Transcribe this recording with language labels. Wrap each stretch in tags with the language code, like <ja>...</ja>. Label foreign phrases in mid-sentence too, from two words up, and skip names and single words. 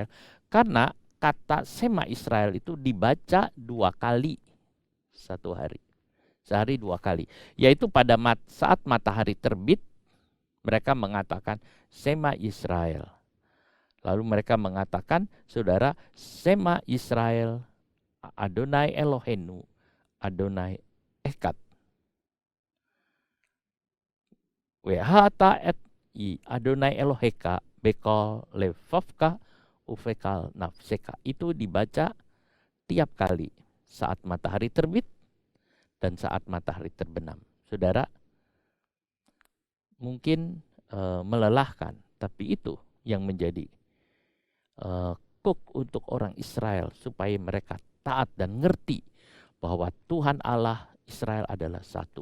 <id>Karena kata Sema Israel itu dibaca 2 kali satu hari. Sehari 2 kali. Yaitu pada saat matahari terbit, mereka mengatakan Sema Israel. Lalu mereka mengatakan, saudara,</id> <he>שמע ישראל, אדני אלהינו, אדני אחד. ואהבת את אדני אלהיך בכל לבבך ובכל נפשך.</he> <id>Itu dibaca tiap kali saat matahari terbit dan saat matahari terbenam. Saudara, mungkin melelahkan, tapi itu yang menjadi kuk untuk orang Israel supaya mereka taat dan ngerti bahwa Tuhan Allah Israel adalah satu.</id>